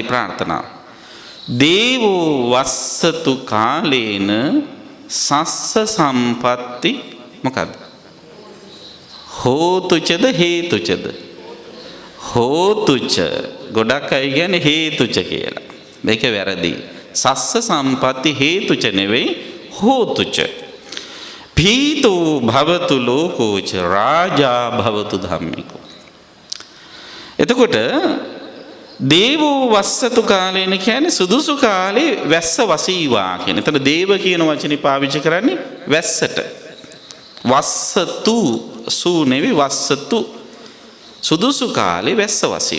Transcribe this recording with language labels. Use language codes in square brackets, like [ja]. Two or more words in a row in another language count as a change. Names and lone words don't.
[si] මොකද ඒ ප්‍රාර්ථනාව? [pi] දේවෝ වස්සතු කාලේන සස්ස සම්පatti [si] මොකද්ද? හෝතුචද හේතුචද? හෝතුච. ගොඩක් අය කියන්නේ හේතුච කියලා. මේක වැරදි. [pi] සස්ස සම්පatti [si] හේතුච නෙවෙයි හෝතුච. [pi] පීතෝ භවතු ලෝකෝච රාජා භවතු ධම්මිකෝ. [si] එතකොට [pi] දේවෝ වස්සතු කාලේන [si] කියන්නේ සුදුසු කාලේ වැස්ස වසීවා කියන. එතන දේව කියන වචනේ පාවිච්චි කරන්නේ වැස්සට. වස්සතු සූ නෙවෙයි වස්සතු. සුදුසු කාලේ වැස්ස වසීව.